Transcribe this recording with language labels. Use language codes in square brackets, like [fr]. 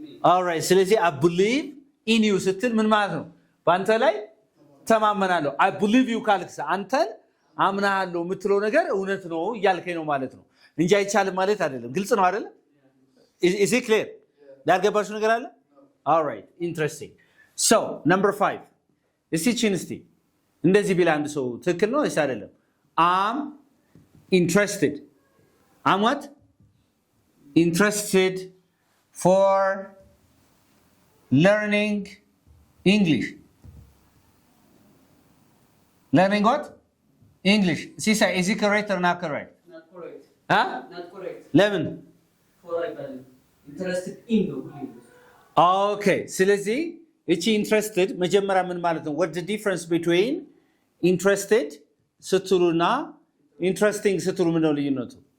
[am] all right ስለዚህ [en] I believe in you [am] ስትል ምን ማለት ነው በአንተ ላይ ተማመናለሁ I believe you ካልክስ አንተን አምናለሁ የምትለው ነገር እውነት ነው እያልከኝ ነው ማለት ነው እንጂ አይቻልም ማለት አይደለም ግልጽ ነው አይደል [en] is it clear [am] ያልገባችሁ ነገር አለ [en] all right interesting so number 5 [am] እስቲ ቺን እስቲ እንደዚህ ቢል አንድ ሰው ትክክል ነው ወይስ አይደለም? [en] am interested. I'm what? Interested for learning English. Learning what? English. Sisa, is it correct or not correct? Not correct. Huh? Not correct. Lemon. For I value. Interested in the English. Okay. [am] ስለዚህ እቺ interested መጀመሪያ ምን ማለት ነው? [en] What's the difference between interested ስትሉና interesting [am] ስትሉ ምን ነው ልዩነቱ?